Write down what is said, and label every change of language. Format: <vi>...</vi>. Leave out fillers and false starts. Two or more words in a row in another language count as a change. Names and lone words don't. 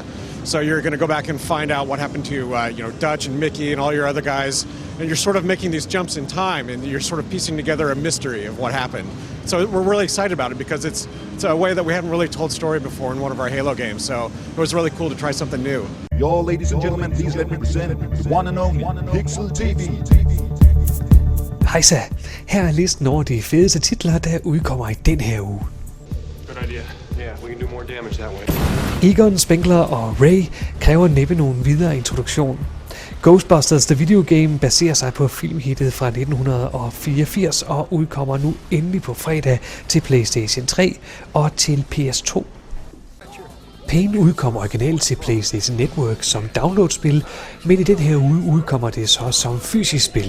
<en>So you're gonna go back and find out what happened to Dutch and Mickey and all your other guys, and you're sort of making these jumps in time, and you're sort of piecing together a mystery of what happened. So we're really excited about it because it's a way that we haven't really told story before in one of our Halo games. So it was really cool to try something new. Y'all, ladies and gentlemen, please let me present one and only Pixel TV.</en> <da>Hejsa, her er listen over de fedeste titler, der udkommer i den her uge.</da> <en>Good idea. Yeah, we can do more damage that way.</en> <da>Egon, Spengler og Ray kræver næppe nogen videre introduktion. Ghostbusters The Video Game baserer sig på filmhittet fra 1984 og udkommer nu endelig på fredag til PlayStation 3 og til PS2. Pain udkommer originalt til PlayStation Network som downloadspil, men i den her uge udkommer det så som fysisk spil.</da>